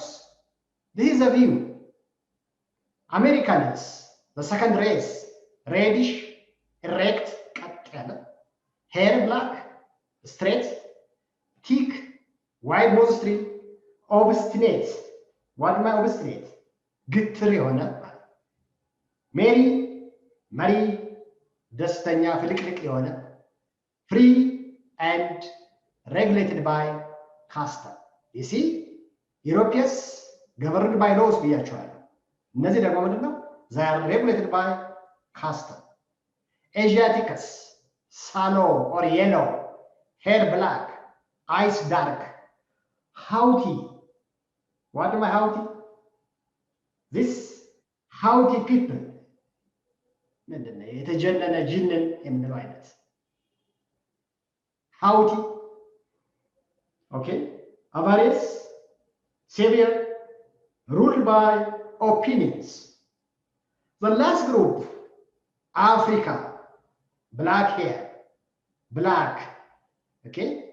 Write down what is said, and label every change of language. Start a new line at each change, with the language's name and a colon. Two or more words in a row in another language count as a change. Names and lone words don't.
English: This is a view. Americans, the second race, reddish, erect, hair black, straight, thick, wide nostril, obstinate. What am I obstinate?
Amharic: ግትር የሆነ ሜሪ መሪ ደስተኛ ፍልቅልቅ የሆነ
English: free and regulated by custom. You see, Europeans governed by laws
Amharic: ብያቸዋለሁ። እነዚህ ደግሞ ምንድነው?
English: They are regulated by custom. Asiaticus, sallow or yellow, hair black, eyes dark, haughty. What am I haughty? This haughty people ምንድነው?
Amharic: የተጀነነ ጅንን የምንለው አይነት haughty.
English: Okay, avarice, savior, ruled by opinions. The last group, Africa, black hair, black, okay?